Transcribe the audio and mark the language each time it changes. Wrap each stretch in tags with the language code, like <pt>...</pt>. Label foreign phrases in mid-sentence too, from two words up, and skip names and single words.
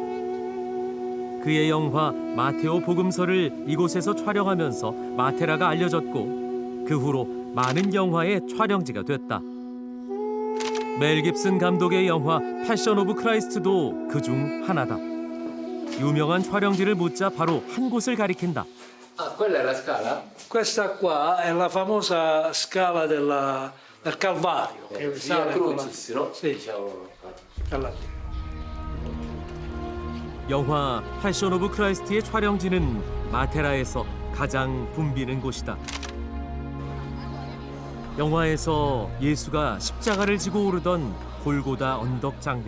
<ko>그의 영화 마테오 복음서를 이곳에서 촬영하면서 마테라가 알려졌고 그 후로 많은 영화의 촬영지가 됐다. 멜 깁슨 감독의 영화 패션 오브 크라이스트도 그중 하나다. 유명한 촬영지를 묻자 바로 한 곳을 가리킨다.</ko> <it>Ah, quella è la scala? Questa qua è la famosa scala del Calvario. Che Via Crucis, no? Sì. Diciamo.</it> <ko>영화 패션 오브 크라이스트의 촬영지는 마테라에서 가장 붐비는 곳이다. 영화에서 예수가 십자가를 지고 오르던 골고다 언덕 장면.</ko>